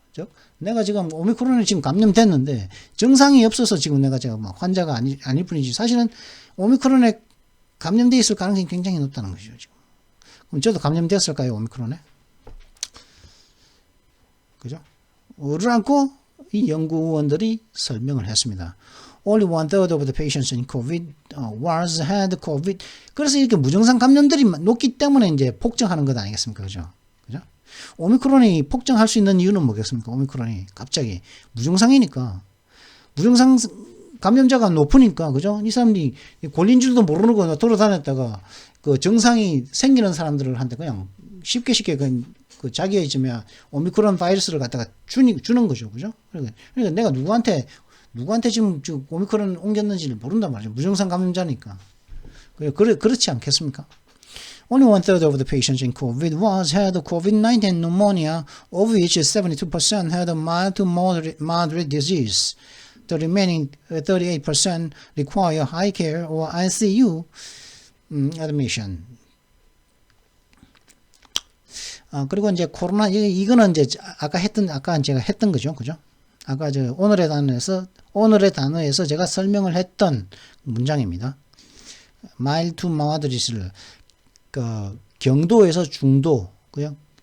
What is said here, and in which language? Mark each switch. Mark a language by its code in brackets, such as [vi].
[ko] 즉 내가 지금 오미크론에 지금 감염됐는데 증상이 없어서 지금 내가 막 환자가 아닐 뿐이지 사실은 오미크론에 감염돼 있을 가능성이 굉장히 높다는 것이죠. 지금. 그럼 저도 감염됐을까요, 오미크론에? 그죠? 를 안고 이 연구원들이 설명을 했습니다. [en] Only 1/3 of the patients in COVID was had COVID. [ko] 그래서 이렇게 무증상 감염들이 높기 때문에 이제 폭증하는 것 아니겠습니까? 그죠? 그죠? 오미크론이 폭증할 수 있는 이유는 뭐겠습니까? 오미크론이 갑자기 무증상이니까. 무증상 감염자가 높으니까, 그죠? 이 사람들이 걸린 줄도 모르고 돌아다녔다가 그 증상이 생기는 사람들한테 그냥 쉽게 그 자기의 오미크론 바이러스를 갖다가 주는 거죠. 그죠? 그러니까 내가 누구한테 지금 오미크론 옮겼는지를 모른단 말이죠. 무증상 감염자니까. 그렇지 않겠습니까? [en] Only 1/3 of the patients in COVID had COVID-19 pneumonia, of which 72% had a mild to moderate disease. The remaining 38% require high care or ICU admission. [ko] 그리고 이제 코로나 이거는 이제 아까 제가 했던 거죠, 그죠? 아까 오늘의 단어에서 제가 설명을 했던 문장입니다. [en] mild to moderate [ko] 를 경도에서 중도, 그죠?